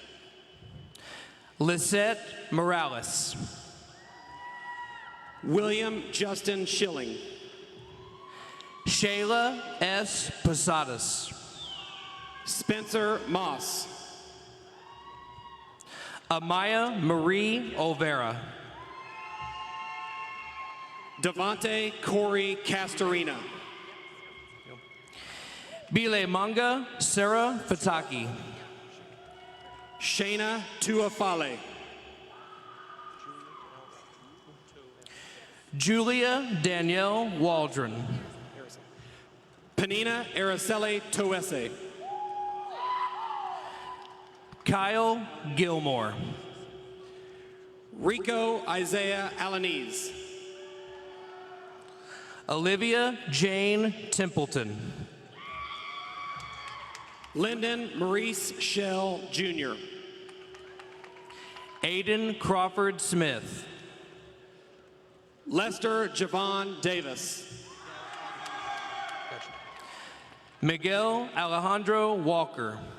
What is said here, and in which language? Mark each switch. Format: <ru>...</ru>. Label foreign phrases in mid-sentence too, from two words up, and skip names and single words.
<en>Lisette Morales. William Justin Schilling. Shayla S. Posadas. Spencer Moss. Amaya Marie Olvera. Devante Corey Castorina. Bile Manga Sarah Fataki. Shayna Tuafale. Julia Danielle Waldron. Panina Araceli Toese. Kyle Gilmore. Rico Isaiah Alanese. Olivia Jane Templeton. Lyndon Maurice Shell Jr. Aiden Crawford Smith. Lester Javon Davis. Miguel Alejandro Walker.</en>